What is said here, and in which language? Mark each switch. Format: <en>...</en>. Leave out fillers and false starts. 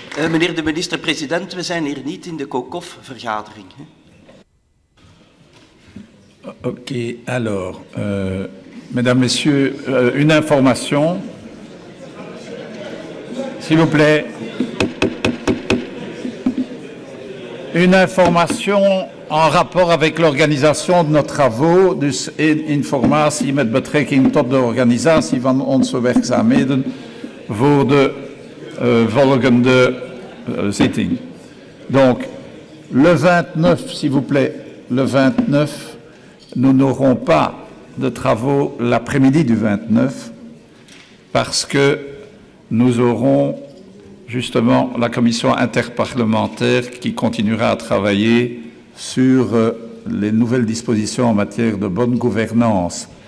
<nl>Meneer de minister-president, we zijn hier niet in de COCOF-vergadering.</nl> <fr>Ok, alors, mesdames, messieurs, une information, s'il vous plaît. Une information en rapport avec l'organisation de nos travaux.</fr> <nl>Dus informatie met betrekking tot de organisatie van onze werkzaamheden voor de volgende zitting.</nl> <fr>Donc, le 29, s'il vous plaît, le 29, nous n'aurons pas de travaux l'après-midi du 29 parce que nous aurons justement la commission interparlementaire qui continuera à travailler sur les nouvelles dispositions en matière de bonne gouvernance.</fr>